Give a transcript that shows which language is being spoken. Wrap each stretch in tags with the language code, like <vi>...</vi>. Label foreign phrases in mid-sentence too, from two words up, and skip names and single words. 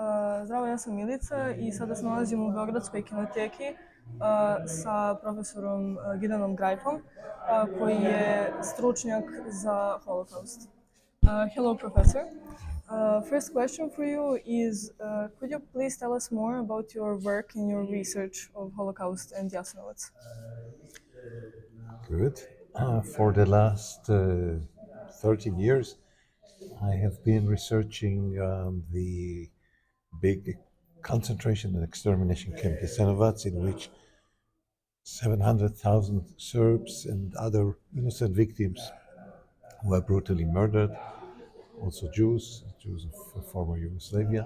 <sr>Zdravo, ja sam Milica i sada se nalazim u Beogradskoj kinoteki sa profesorom Gideonom Grajfom, koji je stručnjak za Holocaust.</sr> <en>Hello, professor. First question for you is, could you please tell us more about your work and your research of Holocaust and Jasenovac? Good. For the last 13 years, I have been researching the big concentration and extermination camp Jasenovac, in which 700,000 Serbs and other innocent victims were brutally murdered, also Jews of former Yugoslavia.</en>